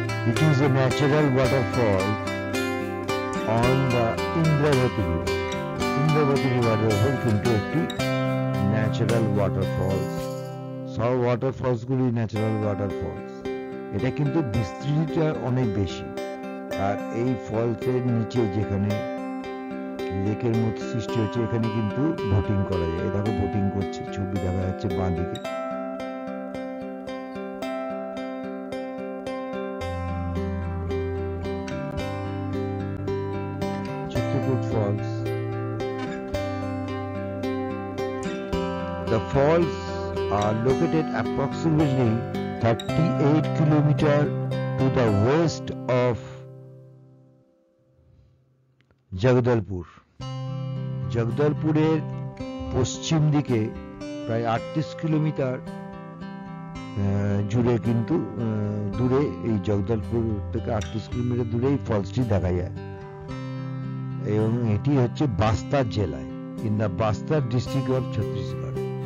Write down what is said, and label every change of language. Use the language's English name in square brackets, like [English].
[English] It is a natural waterfall on the Indravati River. [Bangla] Indravati River কিন্তু একটি natural waterfalls. সব waterfalls গুলি natural waterfalls. এটা কিন্তু বিস্তৃতিটা অনেক বেশি, আর এই ফলসের নিচে যেখানে লেকের মতো সৃষ্টি হচ্ছে, এখানে কিন্তু বোটিং করা যায়। দেখো বোটিং করছে, ছবি দেখা যাচ্ছে বাঁ দিকে। [English] Chitrakoot Falls. The falls are located approximately 38 kilometers to the west of Jagdalpur. [Bangla] জগদলপুরের পশ্চিম দিকে প্রায় 38 কিলোমিটার জুড়ে কিন্তু দূরে, এই জগদলপুর থেকে 38 কিলোমিটার দূরে এই ফলসটি দেখা যায়, এবং এটি হচ্ছে বাস্তার জেলায়, [English] In the Bastar district of Chhattisgarh.